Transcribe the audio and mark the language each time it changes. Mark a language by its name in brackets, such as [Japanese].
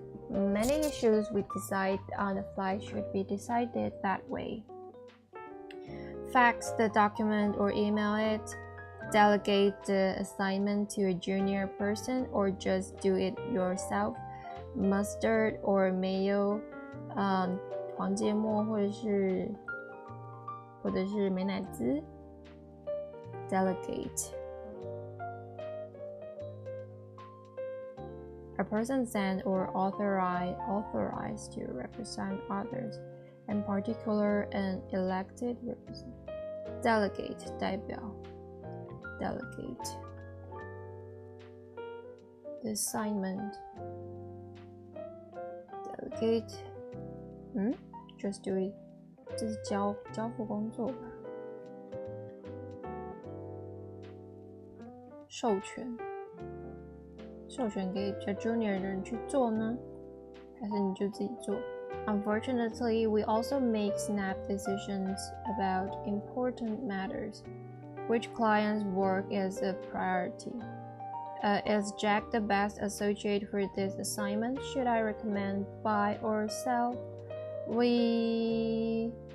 [English] Many issues we decide on the fly should be decided that way. Fax the document or email it. Delegate the assignment to a junior person or just do it yourself. Mustard or mayo, [Chinese] 黄芥末或者是美乃滋。 [English] Delegate. A person sent or authorized to represent others, in particular an elected representative. Delegate 代表 Delegate. The assignment. Delegate. Just do it. [Chinese] 这是交付工作吧。授权给比较 junior 的人去做呢，还是你就自己做？ [English] Unfortunately, we also make snap decisions about important matters. Which client's work is a priority? Is Jack the best associate for this assignment? Should I recommend buy or sell? We